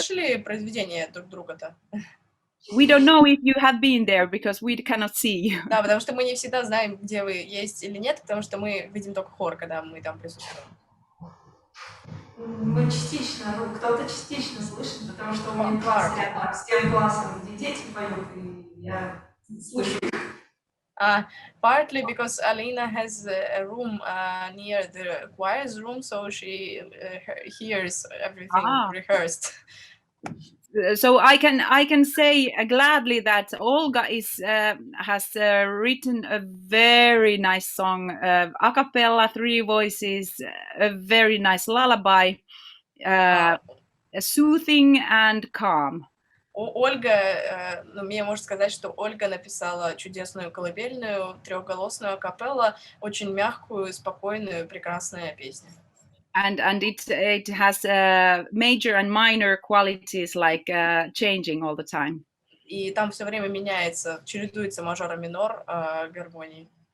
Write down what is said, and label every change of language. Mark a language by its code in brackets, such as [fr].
[ru] слышали произведения друг друга-то? [en] We don't know if you have been there because we cannot see you. [ru] Да, потому что мы не всегда знаем, где вы есть или нет, потому что мы видим только хор, когда мы там присутствуем. Мы частично, кто-то частично слышит, потому что у меня класс рядом с тем классом, где дети поют, и я слышу их. [en] Partly because Alina has a room near the choir's room, so she hears everything rehearsed. So I can say gladly that Olga has written a very nice song, a cappella, 3 voices, a very nice lullaby, soothing and calm. [ru] Ольга, Мия может сказать, что Ольга написала чудесную колыбельную, 3-голосную акапелла, очень мягкую, спокойную, прекрасная песня. [en] And it has major and minor qualities like changing all the time. [ru] И там все время меняется, чередуется мажор и минор гармонии.